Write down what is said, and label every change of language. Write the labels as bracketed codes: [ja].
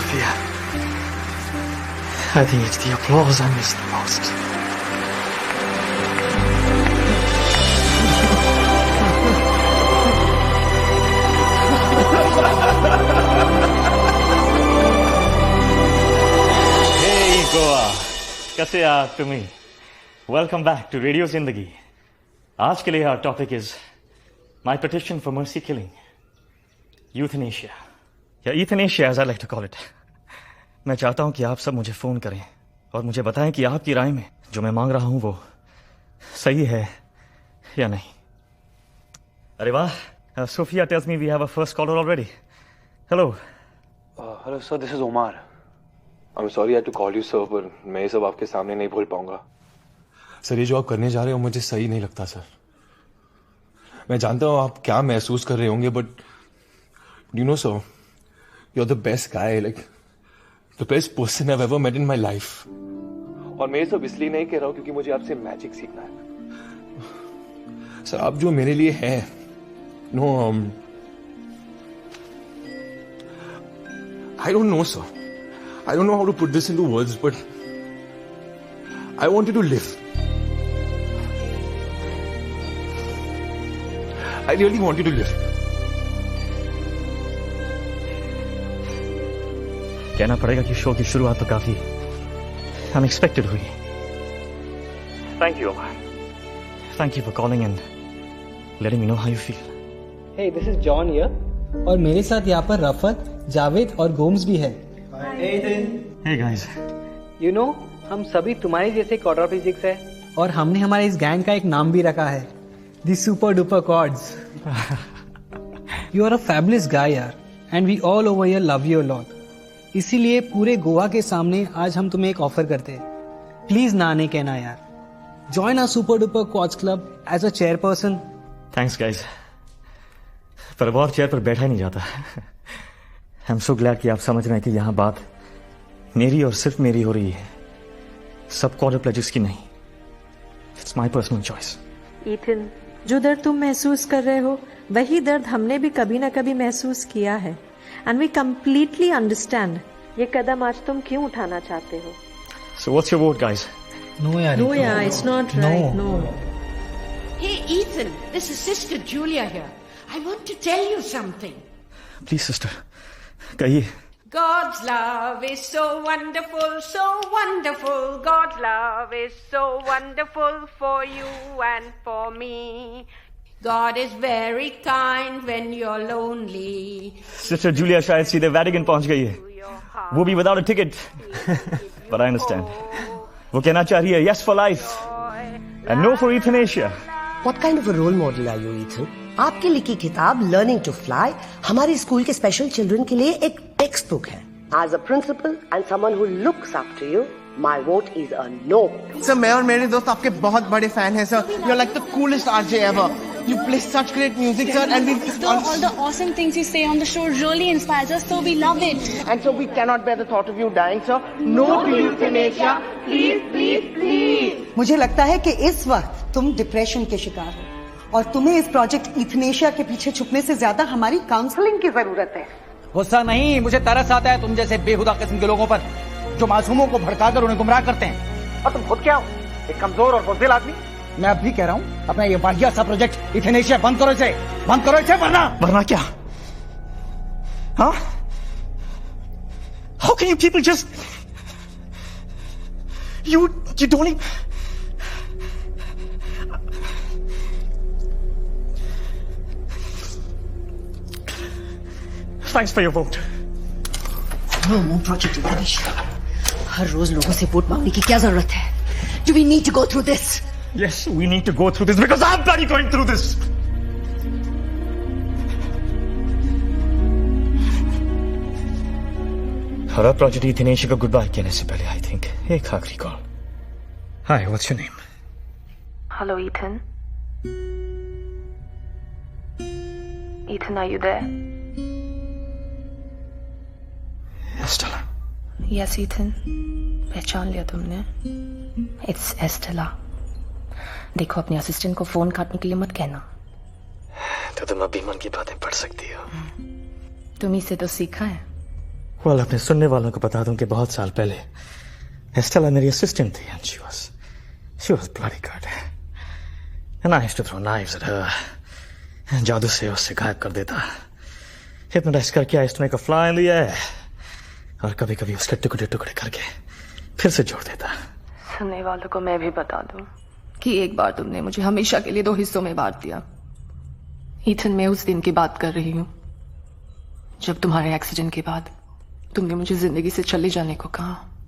[en] I think it's the applause I miss the most. [hi] Hey Goa, कैसे आप तुम्हें? [en] Welcome back to Radio Zindagi. [hi] आज के लिए [en] our topic is my petition for mercy killing, euthanasia, या euthanasia as I like to call it. [hi] मैं चाहता हूं कि आप सब मुझे फोन करें और मुझे बताएं कि आपकी राय में जो मैं मांग रहा हूं वो सही है या नहीं. अरे वाह, [en] Sophia tells me we have a first caller already. Hello. Hello sir, this is Omar. I'm sorry I had to call you sir, [hi] पर मैं ये सब आपके सामने नहीं बोल पाऊंगा. सर ये जो आप करने जा रहे हो मुझे सही नहीं लगता सर. मैं जानता हूँ आप क्या महसूस कर रहे होंगे, but [en] you know sir, you're the best guy, like the best person I've ever met in my life. [hi] और मैं ये सब इसलिए नहीं कह रहा हूँ क्योंकि मुझे आपसे मैजिक सीखना है. सर आप जो मेरे लिए हैं, [en] no, I don't know sir. I don't know how to put this into words, but I want you to live. I really want you to live. [hi] कहना पड़ेगा कि शो की शुरुआत तो काफी अनएक्सपेक्टेड हुई. [en] Thank you, Omar. Thank you for calling and letting me know how you feel. Hey, this is John here. [hi] और मेरे साथ यहाँ पर रफत, जावेद और गोम्स भी है. [en] Hey guys. You know, [hi] हम सभी तुम्हारे जैसे क्वाड्राप्लेजिक्स है और हमने हमारे इस गैंग का एक नाम भी रखा है, The Super Duper Quads. [en] You are a fabulous guy यार, and we all over here love you a lot. [hi] इसीलिए पूरे गोवा के सामने आज हम तुम्हें एक ऑफर करते हैं. प्लीज ना नहीं कहना यार. [en] Join our Super Duper Quads Club as a chairperson. Thanks guys. [hi] पर अब और चेयर पर बैठा ही नहीं जाता. [en] I'm so glad [hi] कि आप समझ रहे हैं कि यहाँ बात मेरी और सिर्फ मेरी हो रही है, सब क्वाड्रप्लेजिक्स की नहीं. [en] It's my personal choice. [hi] Ethan, जो दर्द तुम महसूस कर रहे हो वही दर्द हमने भी कभी ना कभी महसूस किया है. [en] And we completely understand. [hi] ये कदम आज तुम क्यों उठाना चाहते हो? [en] So what's your vote, guys? No, yaar. No, yeah, it's not right. No. Hey, Ethan, this is Sister Julia here. I want to tell you something. Please, sister, कहिए. God's love is so wonderful, so wonderful. God's love is so wonderful for you and for me. God is very kind when you're lonely. [hi] Sister Julia शायद सीधे Vatican पहुंच गई है, वो भी [en] without a ticket. But I understand. [hi] वो कहना चाह रही है [en] yes for life and no for euthanasia. What kind of a role model are you, Ethan? [hi] आपकी लिखी किताब लर्निंग टू फ्लाई हमारे स्कूल के स्पेशल चिल्ड्रन के लिए एक टेक्स्ट बुक है. [en] As a principal and someone who looks up to you, my vote is a no. [hi] Sir मैं और मेरे दोस्त आपके बहुत बड़े फैन हैं sir. [en] You are like the coolest RJ ever. You play such great music, sir, and all the awesome things you say on the show really inspires us, so we love it. And so we cannot bear the thought of you dying, sir. No to euthanasia, please, please, please. [hi] मुझे लगता है कि इस वक्त तुम depression के शिकार हो और तुम्हें इस प्रोजेक्ट यूथनेशिया के पीछे छुपने से ज्यादा हमारी काउंसलिंग की जरूरत है. गुस्सा नहीं, मुझे तरस आता है तुम जैसे बेहुदा किस्म के लोगों पर जो मासूमों को भड़काकर उन्हें गुमराह करते हैं. और तुम खुद क्या हो, एक कमजोर और बुज़दिल आदमी. मैं अब भी कह रहा हूँ अपना ये वाहिया सा प्रोजेक्ट यूथनेशिया बंद करो इसे, बंद करो इसे, वरना क्या? हाँ? [en] How can you people just you don't even... Thanks for your vote. No more project euthanasia. [hi] हर रोज लोगों से वोट मांगने की क्या जरूरत है? [en] Do we need to go through this? Yes, we need to go through this because I'm bloody going through this. [hi] हर project euthanasia को [en] good bye [hi] कहने से पहले [en] I think [hi] एक आखिरी call. [en] Hi, what's your name? Hello, Ethan. Ethan, are you there? Estella. Yes, Ethan. [hi] पहचान लिया तुमने? [en] It's Estella. [hi] देखो, अपने असिस्टेंट को फोन काटने के लिए मत कहना. तो तुम अभी मन की बातें पढ़ सकती हो. तुम ही से तो सीखा है. Well, अपने सुनने वालों को बता दूं कि बहुत साल पहले [en] Estella मेरी assistant थी and she was bloody good. And I used to throw knives at her. [hi] जादू से उससे गायब कर देता. [en] Hypnotize करके I used to make her fly in the air. [hi] और कभी कभी उसके टुकड़े टुकड़े करके फिर से जोड़ देता. सुनने वालों को मैं भी बता दूं कि एक बार तुमने मुझे हमेशा के लिए 2 हिस्सों में बांट दिया. ईथन, मैं उस दिन की बात कर रही हूं जब तुम्हारे एक्सीडेंट के बाद तुमने मुझे जिंदगी से चले जाने को कहा.